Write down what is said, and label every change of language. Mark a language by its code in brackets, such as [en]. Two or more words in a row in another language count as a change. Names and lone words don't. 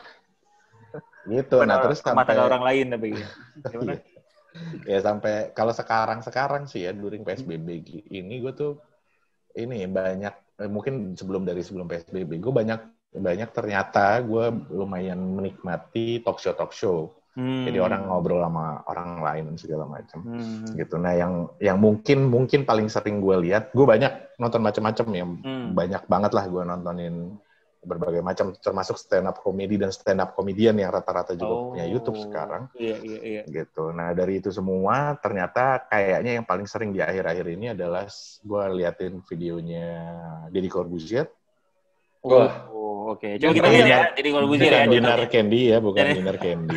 [id] Gitu. Nah, terus sampai orang lain tapi gimana? Ya sampai kalau sekarang sih ya during PSBB ini gue tuh ini banyak mungkin sebelum PSBB gue banyak ternyata gue lumayan menikmati [en] talk show. [id] Jadi orang ngobrol sama orang lain dan segala macam gitu. Nah yang mungkin paling sering gue lihat, gue banyak nonton macam-macam ya, banyak banget lah gue nontonin berbagai macam, termasuk [en] stand up comedy [id] dan [en] stand up comedian [id] yang rata-rata juga punya YouTube sekarang. Iya. Gitu. Nah dari itu semua ternyata kayaknya yang paling sering di akhir-akhir ini adalah gue liatin videonya Deddy Corbuzier. Oke. Coba kita lihat ya, Deddy Corbuzier ya. Dinner Candy ya, bukan Dinner Candy.